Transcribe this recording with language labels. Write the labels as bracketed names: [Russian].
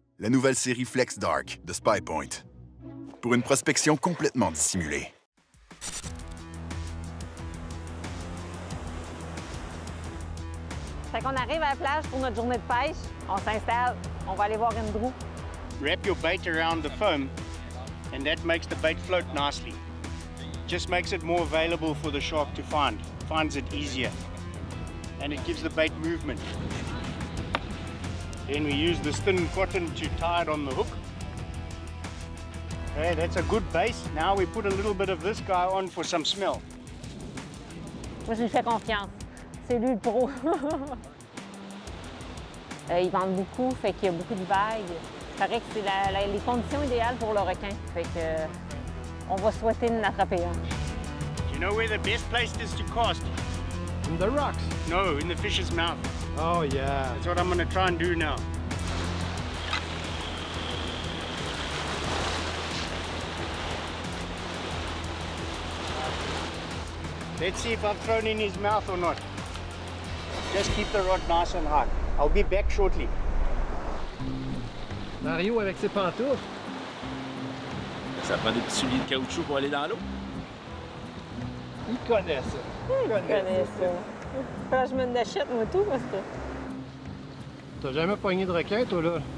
[French] La nouvelle série Flex Dark de Spy Point. Pour une prospection complètement dissimulée. Fait qu'on arrive à la plage pour notre journée de pêche. On s'installe, on va aller voir Andrew. [English] Wrap your bait around the foam, and that makes the bait float nicely. Just makes it more available for the shark to find. Finds it easier. And it gives the bait movement. Then we use this thin cotton to tie it on the hook. Okay, that's a good base. Now we put a little bit of this guy on for some smell. [French] Moi, je lui fais confiance. C'est lui le pro. Il vente beaucoup, fait qu'il y a beaucoup de vagues. C'est vrai que c'est les conditions idéales pour le requin. Fait que on va souhaiter de l'attraper un. [English] Do you know where the best place is to cast? In the rocks. No, in the fish's mouth. Oh, yeah. That's what I'm going to try and do now. Let's see if I've thrown in his mouth or not. Just keep the rod nice and high. I'll be back shortly. [French] Mario avec ses pantoufles. Ça prend des petits souliers de caoutchouc pour aller dans l'eau. Il connaît ça. Il connaît ça. Quand je me l'achète, moi, tout, parce que... T'as jamais pogné de requin, toi, là?